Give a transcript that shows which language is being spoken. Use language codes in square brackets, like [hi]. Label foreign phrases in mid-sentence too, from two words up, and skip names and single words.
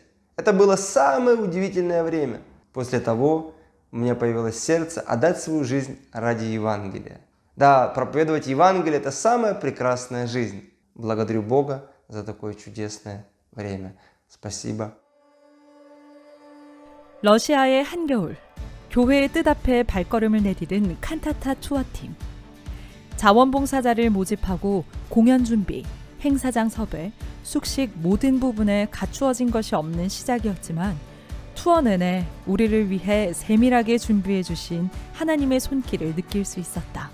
[ru] Это было самое удивительное время. После того у меня появилось сердце отдать свою жизнь ради Евангелия. Да, проповедовать Евангелие – это самая прекрасная жизнь. Благодарю Бога за такое чудесное время. Спасибо. [ko] 러시아의 한겨울, 교회의 뜻 앞에 발걸음을 내디딘 칸타타 투어팀. 자원봉사자를 모집하고 공연 준비, 행사장 섭외, 숙식 모든 부분에 갖추어진 것이 없는 시작이었지만 투어 내내 우리를 위해 세밀하게 준비해 주신 하나님의 손길을 느낄 수 있었다.